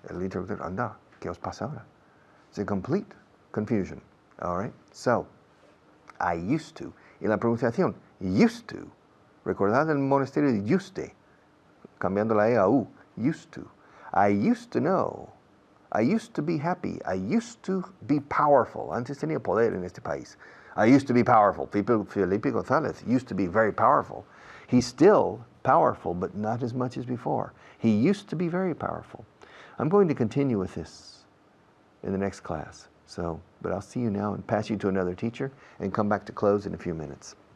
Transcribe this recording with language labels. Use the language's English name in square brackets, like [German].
[Spanish] El interlocutor, anda, ¿qué os pasa ahora? [English] It's a complete confusion. All right? So, I used to. [Spanish] Y la pronunciación, [English] used to. [Spanish] Recordad el monasterio de Yuste, cambiando la E a U. [English] Used to. I used to know. I used to be happy. I used to be powerful. [Spanish] Antes tenía poder en este país. [English] I used to be powerful. Felipe González used to be very powerful. He's still powerful, but not as much as before. He used to be very powerful. I'm going to continue with this in the next class. So, but I'll see you now and pass you to another teacher and come back to close in a few minutes.